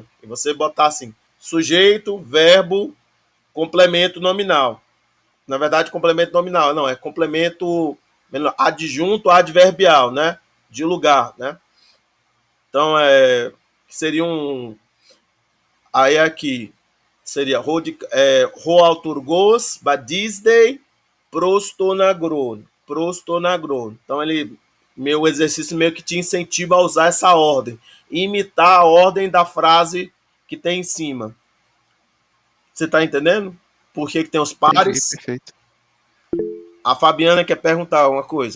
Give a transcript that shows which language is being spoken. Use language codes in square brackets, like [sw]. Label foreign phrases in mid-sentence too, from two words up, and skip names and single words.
[pt] E você botar assim, sujeito, verbo, complemento nominal. Na verdade, complemento nominal, não, é complemento adjunto adverbial, né? De lugar, né? Então, seria aí aqui, seria [el] ὁ αὐτουργός, βαδίζει, πρὸς τὸν ἀγρόν. [pt] Então, meu exercício meio que te incentiva a usar essa ordem. Imitar a ordem da frase que tem em cima. Você tá entendendo? Por que tem os pares? Entendi, perfeito. A Fabiana quer perguntar uma coisa.